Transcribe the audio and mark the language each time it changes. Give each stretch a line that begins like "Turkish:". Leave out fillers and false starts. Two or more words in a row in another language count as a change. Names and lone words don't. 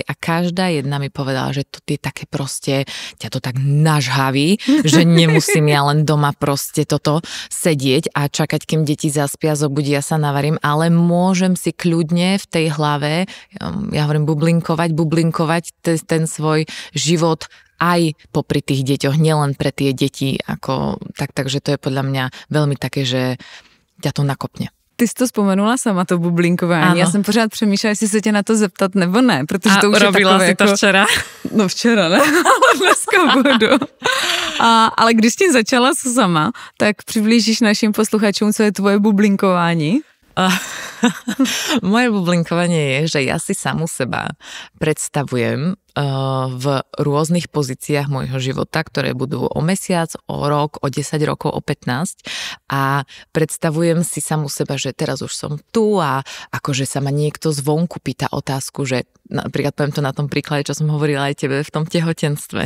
Slovak: A každá jedna mi povedala, že to je také proste, ťa to tak nažhaví, že nemusím ja len doma proste toto sedieť a čakať, kým deti zaspia, zobudia sa, navarím, ale môžem si kľudne v tej hlave, ja hovorím bublinkovať ten svoj život aj popri tých deťoch, nielen pre tie deti, takže to je podľa mňa veľmi také, že ťa to nakopne.
Czech: Ty jsi to vzpomenula sama, to bublinkování. Ano. Já jsem pořád přemýšlela, jestli se tě na to zeptat nebo ne, protože to už je takové si jako... to včera? No včera, ne? Ale dneska budu. Ale když tím začala sama, tak přiblížíš našim posluchačům, co je tvoje bublinkování?
Slovak: Moje bublinkovanie je, že ja si samu seba predstavujem v rôznych pozíciách môjho života, ktoré budú o mesiac, o rok, o 10 rokov, o 15 a predstavujem si samu seba, že teraz už som tu a akože sa ma niekto zvonku pýta otázku, že napríklad poviem to na tom príklade, čo som hovorila aj tebe v tom tehotenstve.